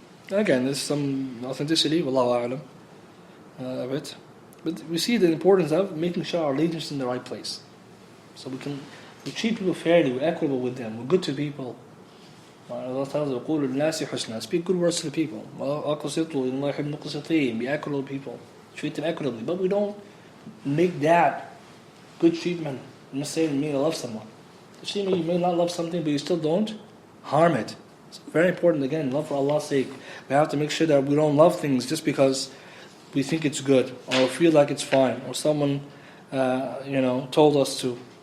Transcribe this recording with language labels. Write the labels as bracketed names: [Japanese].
[English] Again, there's some authenticity, wallahu a'lam, of it. But we see the importance of making sure our allegiance is in the right place. So we treat people fairly, we're equitable with them, we're good to people. Allah tells us, [Arabic] القول الناس حسنا. [English] Speak good words to the people. [Arabic] أقسطوا إن الله يحب المقسطين. [English] Be equitable with people. Treat them equitably. But we don't make that good treatment. I'm not saying you may love someone. You may not love something, but you still don't harm it. It's very important, again, love for Allah's sake. We have to make sure that we don't love things just because we think it's good or feel like it's fine or someone told us to.